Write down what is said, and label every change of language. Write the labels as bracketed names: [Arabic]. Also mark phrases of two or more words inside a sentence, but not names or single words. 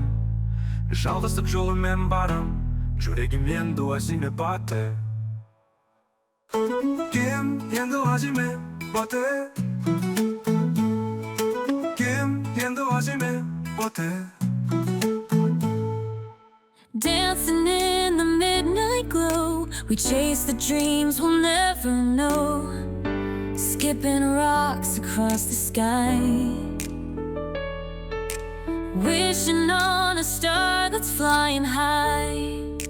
[Kazakh] Жалғыздық жолымен барам, жүрегіммен өзіме батыр. Кім енді өзіме батыр? Кім енді өзіме батыр? [English] Dancing in the midnight glow, we chase the dreams we'll never know. Skipping rocks across the sky, wishing on a star that's flying high.